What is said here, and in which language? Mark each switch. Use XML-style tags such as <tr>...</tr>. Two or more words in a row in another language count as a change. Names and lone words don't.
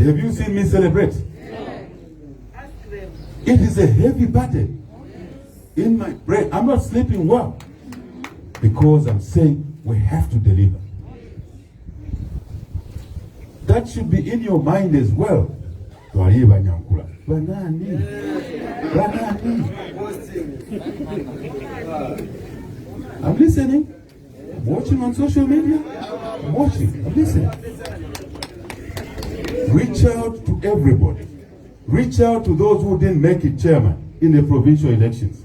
<en>Have you seen me celebrate? It is a heavy burden in my brain. I'm not sleeping well because I'm saying we have to deliver. That should be in your mind as well.</en> <bem>Twaliba Nyankula. Banani.</bem> <en>I'm listening. I'm watching on social media. I'm watching. I'm listening. Reach out to everybody. Reach out to those who didn't make it chairman in the provincial elections.</en>